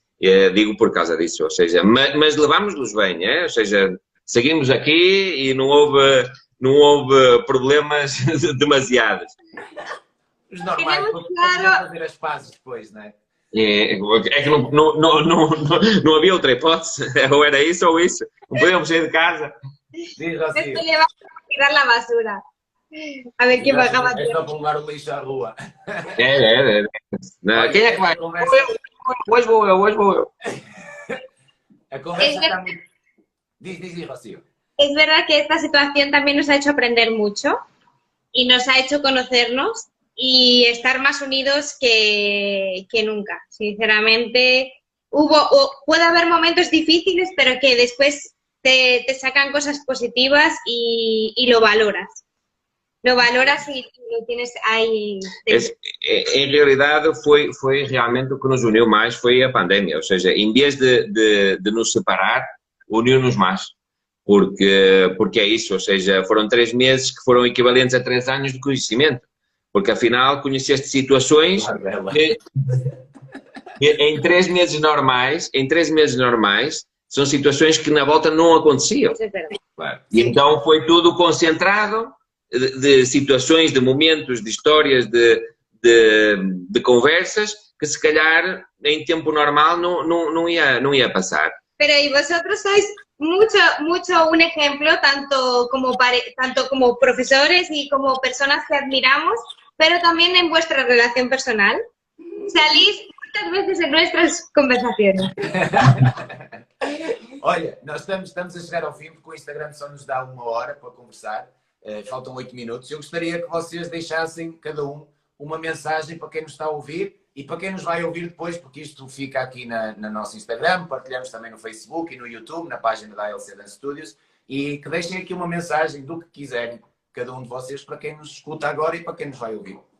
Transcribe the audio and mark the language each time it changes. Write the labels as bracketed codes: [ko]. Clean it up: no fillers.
[pt] Digo por causa disso, ou seja, mas levámos-nos bem, ou seja, seguimos aqui e não houve problemas demasiados. Os normais, para fazer as pazes depois, não é? É que não havia outra hipótese, ou era isso ou isso, não podíamos sair de casa. Diz assim. [es] Después le vamos a tirar la basura. A ver quién baja más. [pt] É só para levar o lixo à rua. Não, quem é que vai? Hoje vou eu. A conversa está muito... Diz, Rocio. [es] Es verdad que esta situación también nos ha hecho aprender mucho y nos ha hecho conocernos y estar más unidos que nunca. Sinceramente, puede haber momentos difíciles, pero que después te sacan cosas positivas y lo valoras. Lo valoras y lo tienes ahí. [pt] Em realidade, foi realmente o que nos uniu mais, foi a pandemia. Ou seja, em vez de nos separar, uniu-nos mais. Porque é isso, ou seja, foram 3 meses que foram equivalentes a 3 anos de conhecimento. porque afinal conheceste situações que, em 3 meses normais, são situações que na volta não aconteciam. Claro. E então foi tudo concentrado de situações, de momentos, de histórias, de conversas que se calhar em tempo normal não ia pasar. [es] Pero y vosotros sois mucho un ejemplo, tanto como profesores y como personas que admiramos, pero también en vuestra relación personal. Salís muchas veces en nuestras conversaciones. [pt] Olha, nós estamos a chegar ao fim, porque o Instagram só nos dá 1 hora para conversar. Faltam 8 minutos. Eu gostaria que vocês deixassem, cada um, uma mensagem para quem nos está a ouvir e para quem nos vai ouvir depois, porque isto fica aqui na nosso Instagram, partilhamos também no Facebook e no YouTube, na página da ALC Dance Studios, e que deixem aqui uma mensagem do que quiserem, cada um de vocês, para quem nos escuta agora e para quem nos vai ouvir.